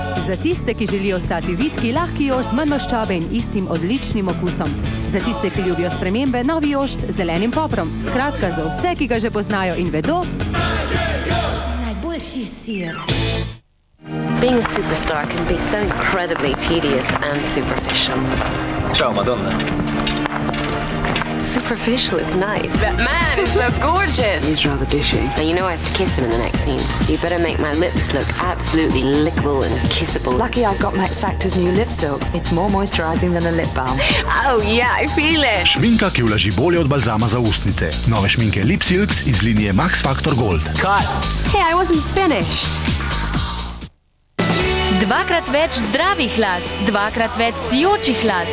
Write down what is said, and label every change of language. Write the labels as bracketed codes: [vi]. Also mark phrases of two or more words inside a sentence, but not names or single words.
[sl] Za tiste, ki želijo ostati vitki, lahki jošt, manj maščobe in istim odličnim okusom. Za tiste, ki ljubijo spremembe, novi jošt z zelenim poprom. Skratka, za vse, ki ga že poznajo in vedo. Najboljši sir. [en] Being a superstar can be so incredibly tedious and superficial. Ciao, Madonna. Superficial is nice. That man is so gorgeous. He's rather dishy. And you know I have to kiss him in the next scene. You better make my lips look absolutely lickable and kissable. Lucky I've got Max Factor's new lip silks. It's more moisturizing than a lip balm. Oh yeah, I feel it. [sl] Šminka, ki vlaži bolje od balzama za ustnice. Nove šminke Lip Silks iz linije Max Factor Gold. [en] Cut! Hey, I wasn't finished. [sl] Dvakrat več zdravih las, dvakrat več sijočih las.